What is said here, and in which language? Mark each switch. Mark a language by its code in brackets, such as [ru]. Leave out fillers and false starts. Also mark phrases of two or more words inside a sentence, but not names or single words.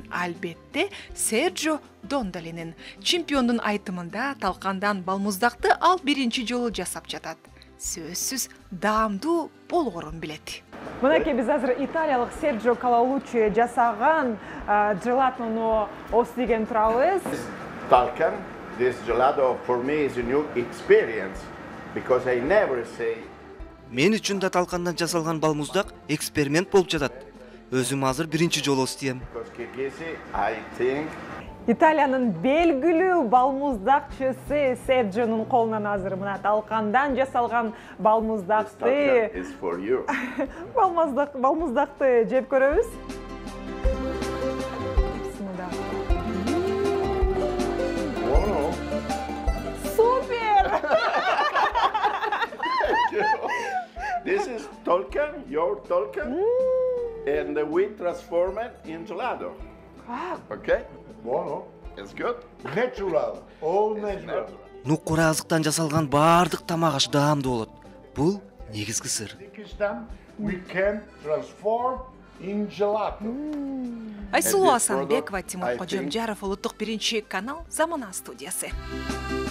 [ky] Албетте Серджио Дондолинин. Чемпиондун айтымында талкандан балмуздакты ал биринчи жолу жасап жатат. Сөзсүз даамдуу болгорун билет. Мынакей биз азыр италиялык Серджио Калалучи жасаган желатону оздеген турабыз. [en] Talcan, this gelato for me is a new experience because I never say. [ky] Мен үчүн да талкандан жасалган балмуздак эксперимент болуп жатат. Өзүм азыр биринчи жолу оздойм. [en] I think [ky] Италиянын белгилүү балмуздакчысы Серджионун колунан азыр мына талкандан жасалган балмуздакты балмуздакты жеп көрөбүз. Супер! [en] This is Talcan, your Talcan, and we transform it in gelato. Okay? Buono. It's good. Natural. All natural. [ky] Нукура азыктан жасалган баардык тамак аш даамдуу болот. Бул негизги сыр. [en] We can transform in gelato. [ky] Айсулуу Асанбекова, Тимур Кожомжаров, Улуттук биринчи канал, Замана студиясы.